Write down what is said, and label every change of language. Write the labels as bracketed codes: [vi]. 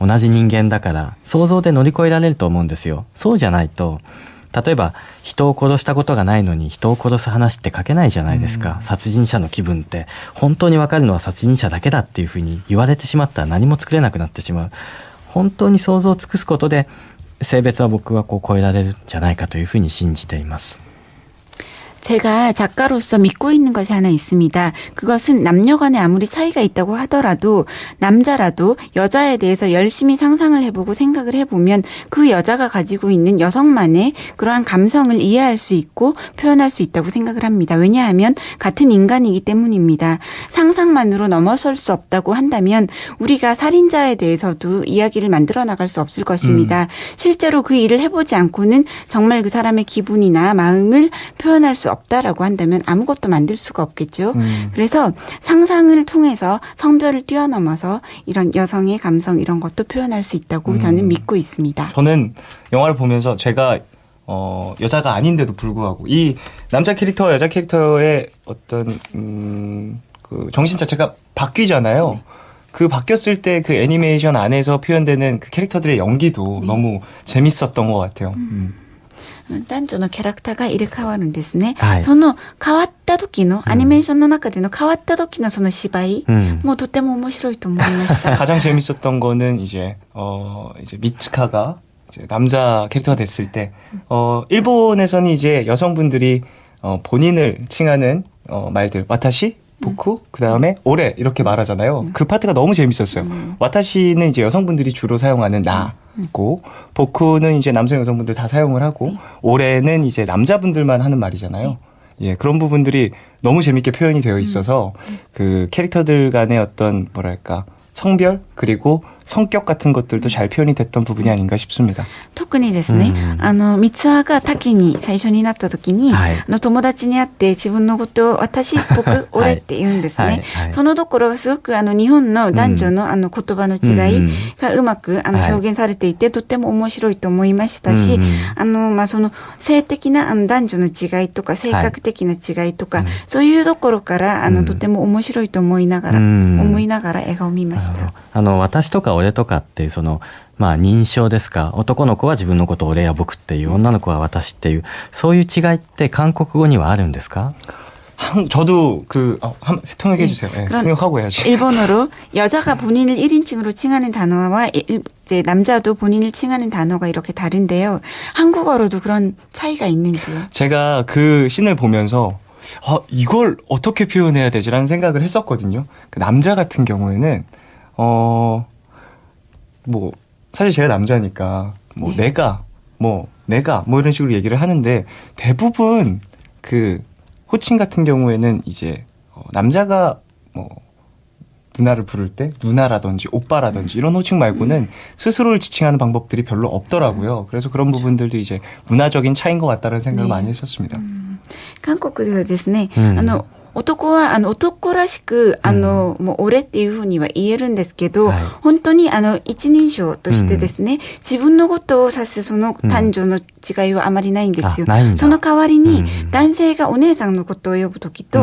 [ja] 同じ人間だから想像で乗り越えられると思うんですよ。そうじゃないと、例えば人を殺したことがないのに人を殺す話って書けないじゃないですか。殺人者の気分って本当に分かるのは殺人者だけだっていうふうに言われてしまったら何も作れなくなってしまう。本当に想像を尽くすことで性別は僕は超えられるんじゃないかというふうに信じています。 [ko] 제가 작가로서 믿고 있는 것이 하나 있습니다. 그것은 남녀 간에 아무리 차이가 있다고 하더라도 남자라도 여자에 대해서 열심히 상상을 해보고 생각을 해보면 그 여자가 가지고 있는 여성만의 그러한 감성을 이해할 수 있고 표현할 수 있다고 생각을 합니다. 왜냐하면 같은 인간이기 때문입니다. 상상만으로 넘어설 수 없다고 한다면 우리가 살인자에 대해서도 이야기를 만들어 나갈 수 없을 것입니다. 실제로 그 일을 해보지 않고는 정말 그 사람의 기분이나 마음을 표현할 수 없다라고 한다면 아무것도 만들 수가 없겠죠. 그래서 상상을 통해서 성별을 뛰어넘어서 이런 여성의 감성 이런 것도 표현할 수 있다고 저는 믿고 있습니다. 저는 영화를 보면서 제가 여자가 아닌데도 불구하고 이 남자 캐릭터와 여자 캐릭터의 어떤 그 정신 자체가 바뀌잖아요. 네. 그 바뀌었을 때 그 애니메이션 안에서 표현되는 그 캐릭터들의 연기도 네. 너무 재밌었던 것 같아요. [ja] 男女のキャラクターが入れ替わるんですね。その変わった時のアニメーションの中での変わった時のその芝居もとても面白いと思いました。 [ko] 가장 재밌었던 거는 이제 미츠카가 이제 남자 캐릭터가 됐을 때 일본에서는 이제 여성분들이 본인을 칭하는 말들 와타시 보쿠 그 다음에 오래 이렇게 말하잖아요. 그 파트가 너무 재밌었어요. 와타시는 이제 여성분들이 주로 사용하는 나고 보쿠는 이제 남성 여성분들 다 사용을 하고 오래는 이제 남자분들만 하는 말이잖아요. 예, 그런 부분들이 너무 재밌게 표현이 되어 있어서 그 캐릭터들 간의 어떤 뭐랄까 성별 그리고 성격 같은 것들도 잘 표현이 됐던 부분이 아닌가 싶습니다. [ja] 特にですね、三葉が滝に最初になった時に、友達に会って自分のことを私僕俺って言うんですね。そのところがすごく日本の男女の言葉の違いがうまく表現されていてとっても面白いと思いましたし、その性的な男女の違いとか性格的な違いとか、そういうところからとても面白いと思いながら映画を見ました。私とか俺とかっていうそのまあ認証ですか。男の子は自分のことを俺や僕っていう、女の子は私っていう、そういう違いって韓国語にはあるんですか？ [ko] 저도 통역해 주세요. 네, 그럼 통역하고 해야지. 일본어로 여자가 본인을 1인칭으로 칭하는 단어와 이제 남자도 본인을 칭하는 단어가 이렇게 다른데요. 한국어로도 그런 차이가 있는지요? 제가 그 씬을 보면서 이걸 어떻게 표현해야 되지라는 생각을 했었거든요. 그 남자 같은 경우에는 뭐 사실 제가 남자니까 뭐 네. 내가 뭐 이런 식으로 얘기를 하는데 대부분 그 호칭 같은 경우에는 이제 남자가 뭐 누나를 부를 때 누나라든지 오빠라든지 이런 호칭 말고는 스스로를 지칭하는 방법들이 별로 없더라고요. 그래서 그런 부분들도 이제 문화적인 차이인 것 같다는 생각을 네. 많이 했었습니다. [ja] 韓国ではですね、うん男は男らしくもう俺っていうふうには言えるんですけど、はい本当に一人称としてですね、自分のことを指すその男女の違いはあまりないんですよ。あないんだその代わりに、うん男性がお姉さんのことを呼ぶときと、